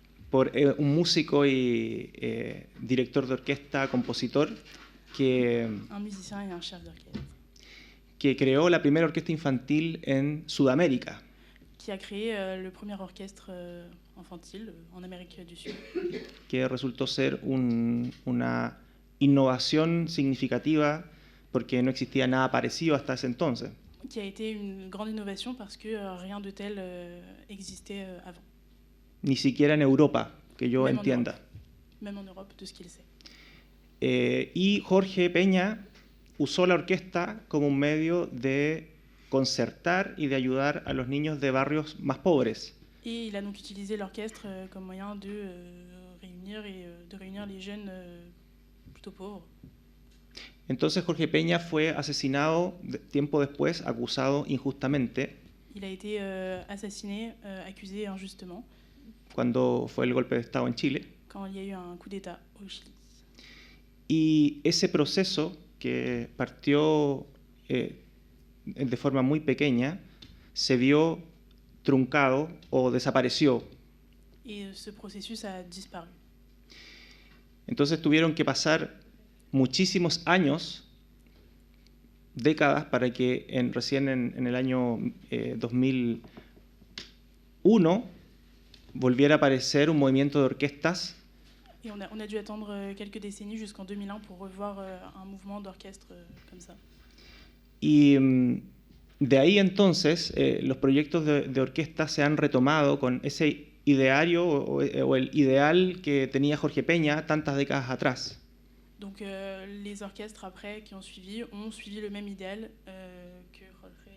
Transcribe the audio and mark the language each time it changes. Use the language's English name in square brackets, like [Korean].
[Spanish] por un músico y director de orquesta, compositor, [French] un musicien et un chef d'orchestre, [Spanish] que creó la primera orquesta infantil en Sudamérica, [French] qui a créé le premier orchestre infantile en Amérique du Sud, [Spanish] que resultó ser una innovación significativa porque no existía nada parecido hasta ese entonces. [French] qui a été une grande innovation parce que rien de tel existait avant, [Spanish] Ni siquiera en Europa, que yo [French] Même en [Spanish] entienda. [French] même en Europe, de ce qu'il sait. [Spanish] Y Jorge Peña usó la orquesta como un medio de concertar y de ayudar a los niños de barrios más pobres. [French] Et il a donc utilisé l'orchestre comme moyen de réunir les jeunes plutôt pauvres. [Spanish] Entonces Jorge Peña fue asesinado tiempo después, acusado injustamente, [French] Il a été assassiné, accusé injustement, [Spanish] cuando fue el golpe de Estado en Chile. [French] quand il y a eu un coup d'État au Chili. [Spanish] Y ese proceso, que partió de forma muy pequeña, se vio truncado o desapareció. [French] Et ce processus a disparu. [Spanish] Entonces tuvieron que pasar muchísimos años, décadas, para que recién en el año 2001 volviera a aparecer un movimiento de orquestas [French] Et on a dû attendre quelques décennies jusqu'en 2001 pour revoir un mouvement d'orchestre comme ça. [Spanish] y de ahí entonces los proyectos de orquesta se han retomado con ese ideario o el ideal que tenía Jorge Peña tantas décadas atrás. [French] Donc les orchestres après qui ont suivi le même idéal que Jorge